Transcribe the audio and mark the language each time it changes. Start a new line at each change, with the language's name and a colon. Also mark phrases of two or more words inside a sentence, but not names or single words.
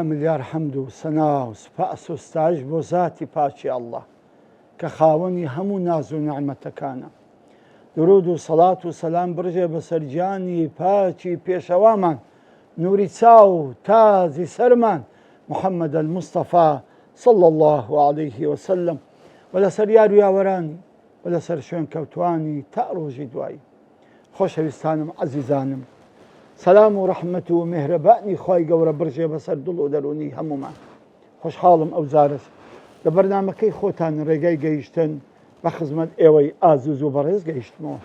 Central Kurdish: ملیار حەمد و سەنا و سوپاس و ستایش بۆ ذاتی پاکی ئەڵڵا کە خاوەنی هەموو ناز و نعمەتەکانە. درود و سەڵات و سەلام بڕژێ بەسەر گیانی پاکی پێشەوامان، نووری چاو تازی سەرمان محەممەد المستەفا
Arabic: صلى الله عليه وسلم
Central Kurdish: و لەسەر یار و یاوەرانی و لەسەر شوێن کەوتوانی تا ڕۆژی دوایی. خۆشەویستانم عەزیزانم، سەلام و ڕەحمەت و میهرەبانی خوای گەورە بڕژێ بەسەر دڵ و دەرونی هەمومان. خۆشحاڵم ئەو جارش لە بەرنامەکەی خۆتان ڕێگای گەیشتن بە خزمەت ئێوەی ئازوز و بەڕێز گەیشتمەوە.